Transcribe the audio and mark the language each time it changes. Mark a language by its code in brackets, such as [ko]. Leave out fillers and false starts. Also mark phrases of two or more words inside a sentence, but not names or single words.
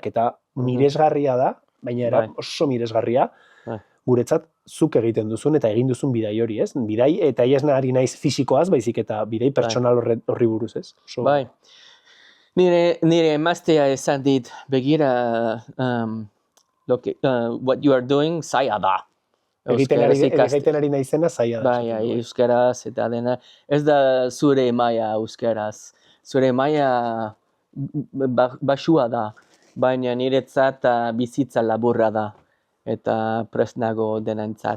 [eu] Eta miresgarria da, baina oso miresgarria, guretzat zuk egiten duzun eta egin duzun bidai hori, ez? Bidai, eta ez ari naiz fisikoaz, baizik eta bidai pertsonal horri buruz, ez? Bai. Nire emaztea esan dit, begira, [en] what you are doing, [eu] zaila da. Egiten ari naizena zaila da. Bai, euskaraz eta dena. Ez da zure maila euskaraz. Zure maila baxua da, baina niretzat bizitza laburra da. Eta presnago denentzat.